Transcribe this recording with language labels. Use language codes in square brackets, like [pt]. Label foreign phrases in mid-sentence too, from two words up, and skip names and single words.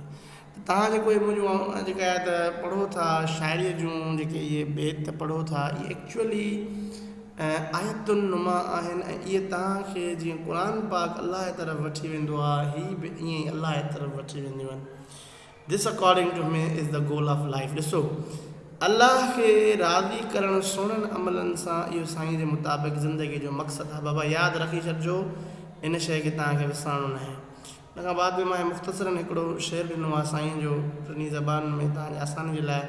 [sd] तव्हां जेको इहे मुंहिंजूं जेका आहे त पढ़ो था शाइरीअ जूं जेके इहे बेत पढ़ो था, इहे एक्चुअली आयतुनि नुमा आहिनि. ऐं इहे तव्हांखे जीअं क़ुर पाक अलाह जे तरफ़ वठी वेंदो आहे, हीअ बि ईअं ई अलाह जे तरफ़ वठी वेंदियूं आहिनि. [en] this according to me is the goal of life. [sd] ॾिसो अलाह खे राज़ी करणु सुहिणनि अमलनि सां, इहो साईं जे मुताबिक़ ज़िंदगी जो मक़सदु आहे. बाबा यादि रखी छॾिजो, इन शइ खे तव्हांखे विसारणो न आहे. हुन खां बाद में मां मुख़्तसरनि हिकिड़ो शेर ॾिनो आहे साईं जो टिनी ज़बान में तव्हांजे आसानी जे लाइ.